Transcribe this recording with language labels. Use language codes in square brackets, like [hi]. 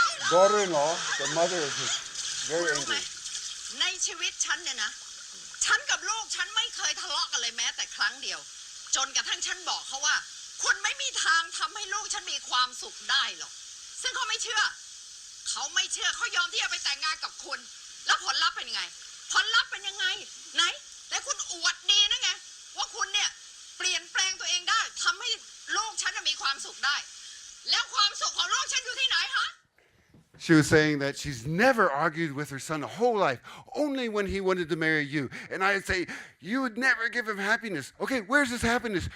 [en] daughter-in-law, the mother is very angry. [th] ในชีวิตฉันเนี่ยนะ ฉันกับลูกฉันไม่เคยทะเลาะกันเลยแม้แต่ครั้งเดียว จนกระทั่งฉันบอกเขาว่า คุณไม่มีทางทำให้ลูกฉันมีความสุขได้หรอก ซึ่งเขาไม่เชื่อ เขาไม่เชื่อเขายอมที่จะไปแต่งงานกับคุณ แล้วผลลัพธ์เป็นยังไง ผลลัพธ์เป็นยังไง ไหนแต่คุณอวดดีนะไง ว่าคุณเนี่ยเปลี่ยนแปลงตัวเองได้ทำให้ลูกฉันมีความสุขได้ แล้วความสุขของลูกฉันอยู่ที่ไหนฮะ [en] She was saying that she's never argued with her son a whole life, only when he wanted to marry you. And I'd say, you would never give him happiness. Okay, where's his happiness?